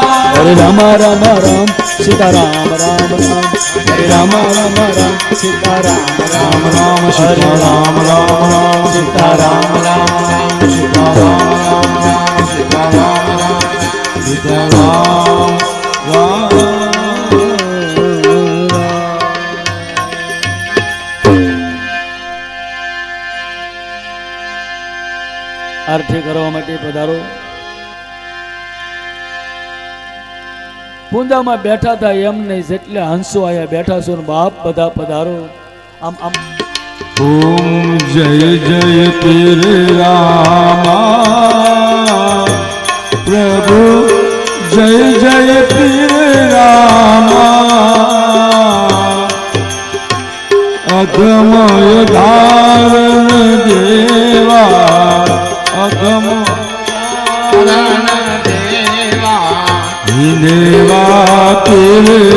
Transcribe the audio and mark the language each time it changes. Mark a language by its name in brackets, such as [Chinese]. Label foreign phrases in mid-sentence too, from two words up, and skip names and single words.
[Hindi] हरे राम राम राम सीताराम राम राम हरे राम राम राम सीताराम राम राम सीताराम राम राम सीताराम राम राम सीताराम राम राम सीताराम राम सीताराम राम [Gujarati] આરતી કરવા માટે પધારો. પૂંજામાં બેઠા હતા એમ નહીં, જેટલે હંસો આયા બેઠા છો ને બાપ બધા પધારો. આમ આમ [Hindi] ओम जय जय पीर रामा प्रभु जय जय पीर रामा अगमय धारण देवा अगम देवा पीर